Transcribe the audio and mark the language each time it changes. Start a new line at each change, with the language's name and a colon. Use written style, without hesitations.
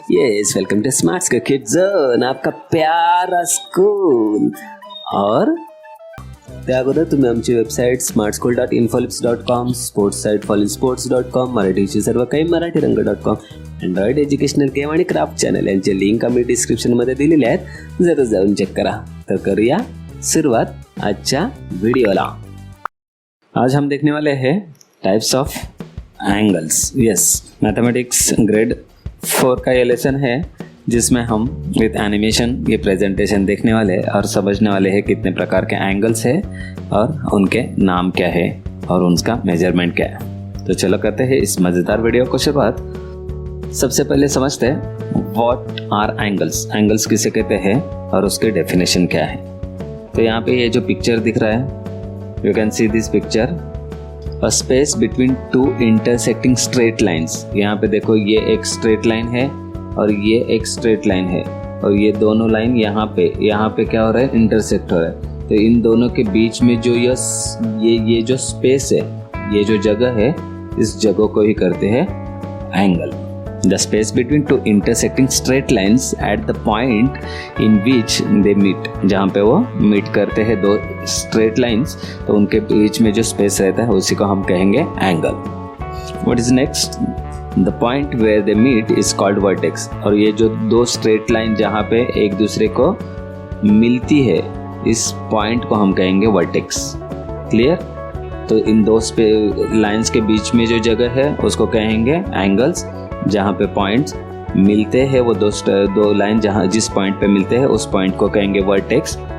English: yes, welcome to smart school kids zone,
Hindi: आपका प्यारा school.
Marathi: और त्या अगोदर तुम्ही आमची website smartschool.infolips.com, sports site fallsports.com, मराठीचे सर्व काही मराठीरंग.com, अँड्रॉइड एज्युकेशनल गेम आणि क्राफ्ट चॅनल यांचे लिंक आम्ही डिस्क्रिप्शनमध्ये दिलेले आहेत, जरूर जाऊन चेक करा। तर करूया सुरुवात आजच्या व्हिडिओला।
Hindi: आज हम देखने वाले हैं
English: Types of angles.
Hindi: Yes, mathematics grade 4 का ये लेसन है जिसमें हम विद एनिमेशन ये प्रेजेंटेशन देखने वाले हैं और समझने वाले हैं कितने प्रकार के एंगल्स है और उनके नाम क्या है और उनका मेजरमेंट क्या है। तो चलो करते हैं इस मज़ेदार वीडियो को शुरुआत। सबसे पहले समझते हैं
English: What are angles.
Hindi: एंगल्स किसे कहते हैं और उसके डेफिनेशन क्या है। तो यहाँ पे ये जो पिक्चर दिख रहा है,
English: you can see this picture, a space between two intersecting straight lines।
Hindi: यहाँ पे देखो ये एक स्ट्रेट लाइन है और ये एक स्ट्रेट लाइन है और ये दोनों लाइन यहाँ पे क्या हो रहा है, इंटरसेक्ट हो रहा है। तो इन दोनों के बीच में जो ये जो स्पेस है, ये जो जगह है, इस जगह को ही करते हैं angle.
English: The space between two intersecting straight lines at the point in which they meet,
Hindi: जहाँ पे वो मीट करते हैं दो स्ट्रेट लाइंस, तो उनके बीच में जो स्पेस रहता है उसी को हम कहेंगे angle.
English: What is next? The point where they meet is called vertex।
Hindi: और ये जो दो स्ट्रेट लाइन जहाँ पे एक दूसरे को मिलती है, इस पॉइंट को हम कहेंगे वर्टेक्स। क्लियर? तो इन दो लाइंस के बीच में जो जगह है उसको कहेंगे एंगल्स। जहाँ पे पॉइंट्स मिलते हैं, वो दो लाइन जहाँ जिस पॉइंट पे मिलते हैं उस पॉइंट को कहेंगे वर्टेक्स।